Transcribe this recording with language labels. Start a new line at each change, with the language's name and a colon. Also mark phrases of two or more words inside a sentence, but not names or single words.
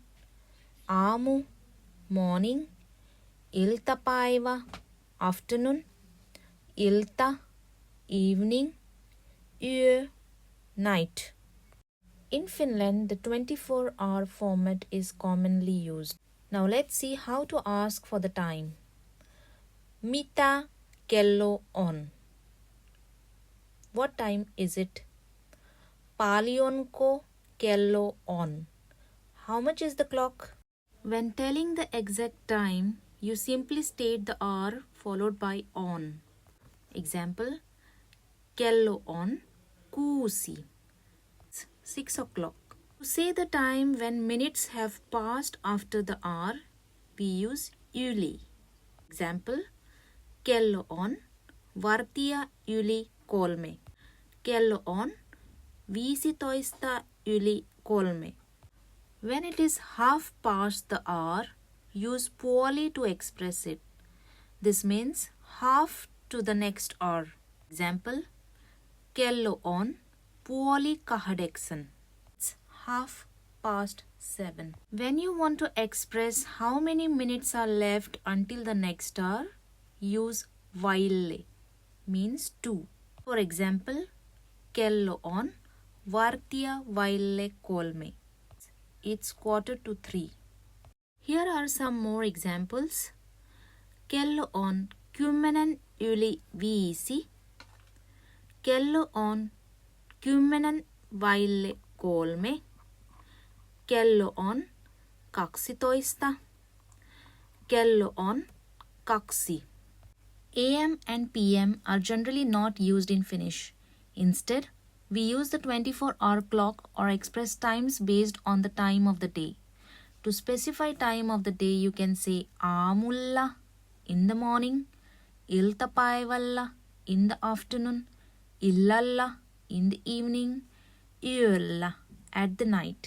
English: Aamu, morning. Iltapäivä, afternoon. Ilta, evening. Yö, night. In Finland, the 24-hour format is commonly used. Now let's see how to ask for the time.
Finnish: Mitä kello on?
English: What time is it?
Finnish: Paljonko kello on?
English: How much is the clock? When telling the exact time, you simply state the hour followed by on.
Finnish: Example, kello on 6.
English: 6 o'clock. To say the time when minutes have passed after the hour, we use yli. Example,
Finnish: kello on vartia yli 3. Kello on 15 yli 3.
English: When it is half past the hour, use puoli to express it. This means half to the next hour.
Finnish: Example, kello on 7:30.
English: It's 7:30. When you want to express how many minutes are left until the next hour, use vaille, means 2. For example,
Finnish: kello on vartia vaille 3.
English: It's 2:45. Here are some more examples.
Finnish: Kello on 10 yli 5. Kello on 10 vaille 3. Kello on 12. Kello on 2.
English: AM and PM are generally not used in Finnish. Instead, we use the 24-hour clock or express times based on the time of the day. To specify time of the day, you can say aamulla, in the morning, iltapäivällä, in the afternoon, illalla, in the evening, yöllä, at the night.